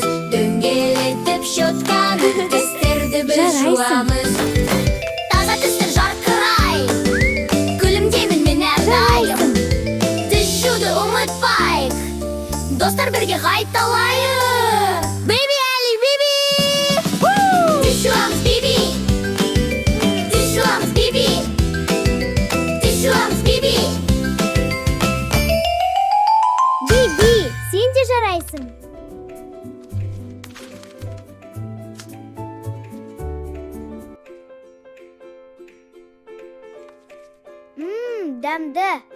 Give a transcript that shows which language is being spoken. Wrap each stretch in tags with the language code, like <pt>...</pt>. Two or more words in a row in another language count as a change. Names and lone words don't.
<kk>Дөңгелетіп щетканы, тістерді біз жуамыз. Таза тістер жарқырай, күлімдеймін мен әрдайым. Тіс жуды ұмытпайық, достар бірге қайталайық.</kk> <en>Baby Ali, baby!</en> <kk>Тіс жуамыз, baby! Тіс жуамыз, baby! Тіс жуамыз, baby! Биби, сен де жарайсың. Ай, тісім. Сен кімсің? Мен тазалыққа жауап беремін. Тісті жуу керек. Кеттік. Тіс жуамыз, baby! Тіс жуамыз, baby! Тіс жуамыз, baby! Жарайсың. Дәмді.</kk>